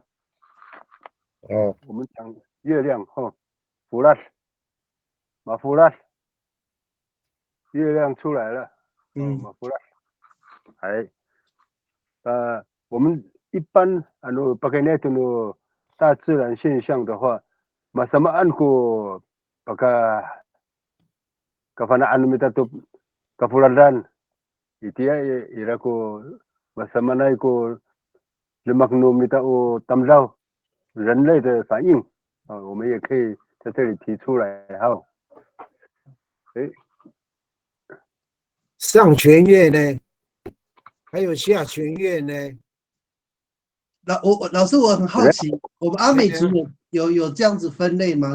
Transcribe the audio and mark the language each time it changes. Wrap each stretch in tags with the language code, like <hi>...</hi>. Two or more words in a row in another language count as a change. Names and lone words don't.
<zh>我们讲月亮哈，弗拉，月亮出来了。马弗拉，我们一般</zh> <ami>bagai itu</ami> <zh>大自然现象的话，</zh> <ami>masamaan ko kafanaan mita to kafuladan itia ira ko masamana ko lemakno mita o tamlau</ami> <zh>人类的反应我们也可以在这里提出来哈。上弦月呢，还有下弦月呢。老师，我很好奇，我们阿美族有这样子分类吗？</zh>